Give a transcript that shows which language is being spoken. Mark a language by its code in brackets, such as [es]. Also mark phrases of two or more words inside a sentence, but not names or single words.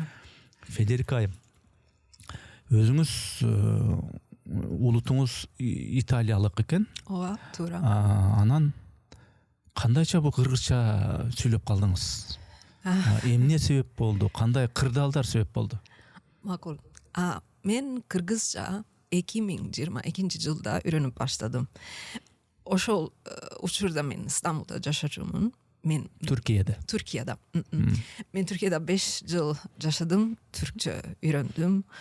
[ky] Федерика айым, өзүңүз улутуңуз италиялык экен. Ооба, туура. Анан кандайча бул кыргызча сүйлөп калдыңыз? Эмне себеп болду? Кандай кырдаалдар себеп болду? Макул. [tr] Men Kırgızca 2022 yılda öğrenip başladım. [ky] Ошол учурда мен [tr] İstanbul'da yaşadım. Men Türkiye'de. Men Türkiye'de 5 yıl yaşadım. Türkçe öğrendim.